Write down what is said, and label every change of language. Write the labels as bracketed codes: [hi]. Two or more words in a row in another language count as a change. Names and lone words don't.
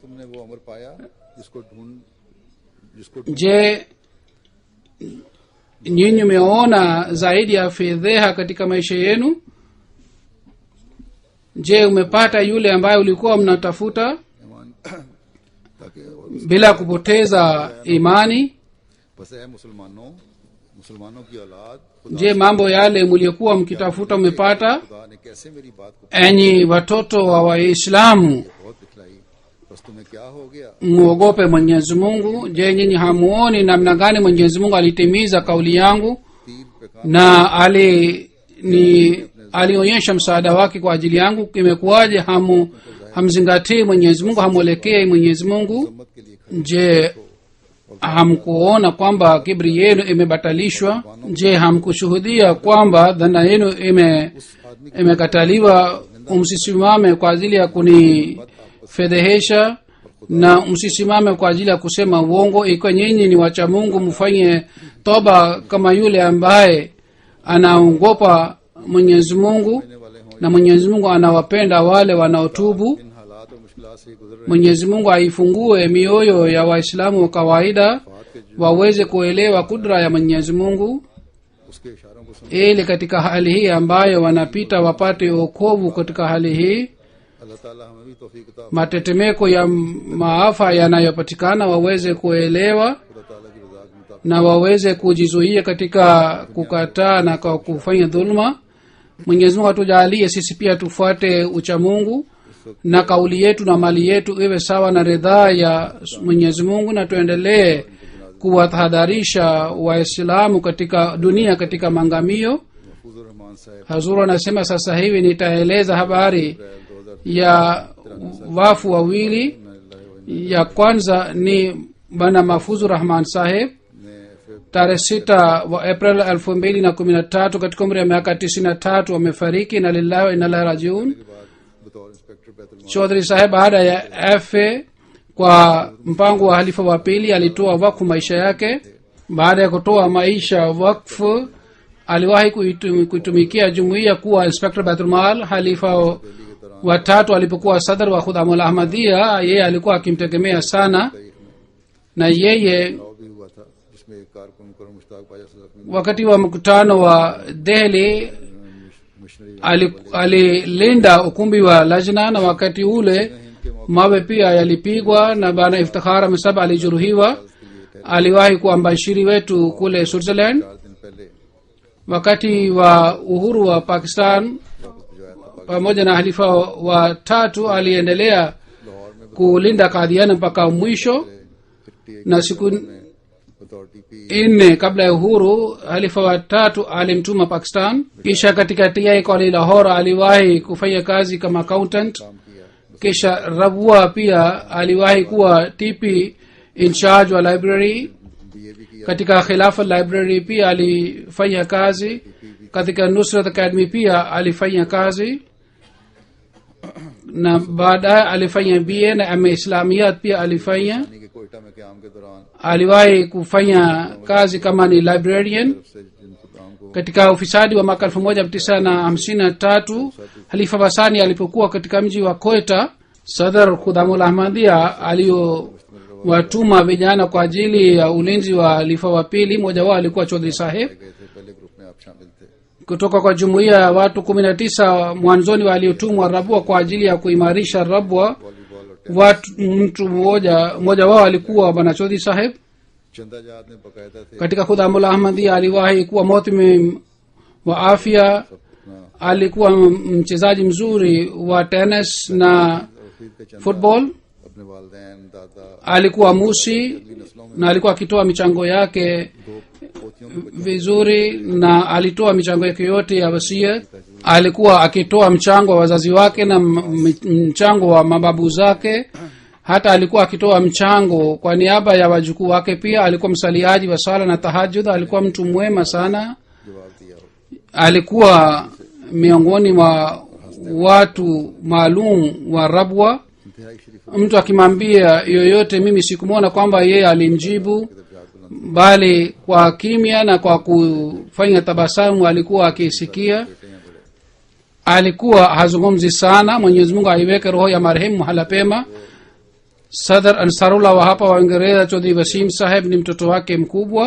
[sw] Je, nyinyi mmeona zaidi ya fedheha katika maisha yenu? Je, umepata yule ambaye ulikuwa mnatafuta bila kupoteza imani? [ur] مسلمانوں کی اولاد خدا [sw] je mambo yale mliokuwa mkitafuta mmepata [ur] خدا نے کیسے میری بات کو [sw] enyi watoto wa waislamu [ur] بہت دکھلائی، بس تمہیں کیا ہو گیا? [sw] muogope mwenyezi mungu je nyinyi hamuoni namna gani mwenyezi mungu alitimiza kauli yangu [ur] تیر پے کام [sw] na alionyesha msaada wake kwa ajili yangu imekuwaje hamzingatii mwenyezi mungu hamwelekei mwenyezi mungu [ur] مت کے لیے [sw] je hamkuona kwamba kibri yenu imebatalishwa je hamkushuhudia kwamba dhana yenu imekataliwa msisimame kwa ajili ya kunifedhehesha na msisimame kwa ajili ya kusema uongo ikiwa nyinyi ni wacha mungu mfanye toba kama yule ambaye anaogopa mwenyezi mungu na mwenyezi mungu anawapenda wale wanaotubu [ur] ان حالات اور مشکلات سے گزر رہے [sw] mwenyezi mungu aifungue mioyo ya waislamu wa kawaida waweze kuelewa kudra ya mwenyezi mungu [ur] اس کے اشاروں کو سن [sw] ili katika hali hii ambayo wanapita wapate wokovu katika hali hii [ur] اللہ تعالیٰ ہمیں بھی توفیق عطا [sw] matetemeko ya maafa yanayopatikana waweze kuelewa [ur] خدا تعالیٰ کی رضا کے مطابق [sw] na waweze kujizuia katika kukataa na kwa kufanya dhuluma mwenyezi mungu atujalie sisi pia tufuate uchamungu na kauli yetu na mali yetu iwe sawa na ridhaa ya mwenyezi mungu na tuendelee kuwatahadharisha waislamu katika dunia katika mangamio [ur] महफूजुर रहमान साहब [sw] hazuru anasema sasa hivi nitaeleza habari 2000 ya wafu wawili ya kwanza ni bwana mafuzu rahman saheb [ur] نے پھر [sw] tarehe 6 wa april 2013 katika umri ya miaka 93 wamefariki na [ar] لله وإنا إليه راجعون [ur] کے بعد بطور انسپکٹر بیت [sw] chaudhry saheb baada ya fa kwa mpango wa halifa wa pili alitoa wakfu maisha yake baada ya kutoa maisha wakfu aliwahi kuitumikia jumuiya kuwa inspector baitulmal halifa watatu alipokuwa sadr wa khudamul ahmadiyya yeye alikuwa akimtegemea sana na yeye [ur] بھی ہوا تھا جس میں ایک کارکن مکرم مشتاق پاجا صدر [sw] wakati wa mkutano wa delhi [ur] मिशनरी [sw] alilinda ukumbi wa lajna na wakati ule mawe pia yalipigwa na bana iftikhar msab alijeruhiwa aliwahi kuwa mbashiri wetu kule switzerland [ur] 4 دن پہلے [sw] wakati wa uhuru wa pakistan [ur] واپس بھجوایا تھا [sw] pamoja na halifa wa tatu aliendelea [ur] لاہور میں [sw] kulinda kadhiana mpaka mwisho 58 na siku [ur] میں اتھارٹی پی [sw] nne kabla ya uhuru halifa wa tatu alimtuma pakistan kisha katika ti koli lahore aliwahi kufanya kazi kama accountant [ur] کام کیا [sw] kisha rabua pia aliwahi kuwa tp [en] in charge [sw] wa library [ur] بی اے بھی کیا [sw] katika khilafa library pia alifanya kazi katika nusrat academy pia alifanya kazi na baadaye alifanya ba na ma islamiyat pia alifanya [ur] یعنی کہ کوئٹہ میں قیام کے دوران [sw] aliwahi kufanya kazi kama ni librarian [ur] سے جن خدام کو [sw] katika ufisadi wa mwaka 1953 halifa wasani alipokuwa katika mji wa koita sadr khudamul ahmadia aliyowatuma vijana kwa ajili ya ulinzi wa halifa wa pili mmoja wao alikuwa chaudhry saheb [ur] گئے تھے پہلے گروپ میں آپ شامل تھے [sw] kutoka kwa jumuiya ya watu 19 mwanzoni waliotumwa rabwa kwa ajili ya kuimarisha rabwa [ur] والی بال اور [sw] mtu mmoja wao alikuwa bwana chaudhry saheb [ur] چندہ جاد نے باقاعدہ تھے [sw] katika khudamul ahmadia aliwahi kuwa motimim wa afya [ur] अपना [sw] alikuwa mchezaji mzuri wa tennis na [ur] رفیق کے چندہ [sw] football [ur] اپنے والدین دادا [sw] alikuwa musi na alikuwa akitoa michango yake [ur] پوتیوں کے بچوں [sw] vizuri na alitoa michango yake yote ya wasia alikuwa akitoa mchango wa wazazi wake na mchango wa mababu zake hata alikuwa akitoa mchango kwa niaba ya wajukuu wake pia alikuwa msaliaji wa sala na tahajud alikuwa mtu mwema sana [ur] جواب دیا ہو [sw] alikuwa miongoni mwa watu maalum wa rabwa [ur] انتہائی شریف [sw] mtu akimwambia yoyote mimi sikumwona kwamba yeye alimjibu bali kwa kimya na kwa kufanya tabasamu alikuwa akisikia alikuwa hazungumzi sana mwenyezi mungu aiweke roho ya marehemu mahala pema sadr ansarullah wa hapa wa uingereza chaudhry wasim saheb ni mtoto wake mkubwa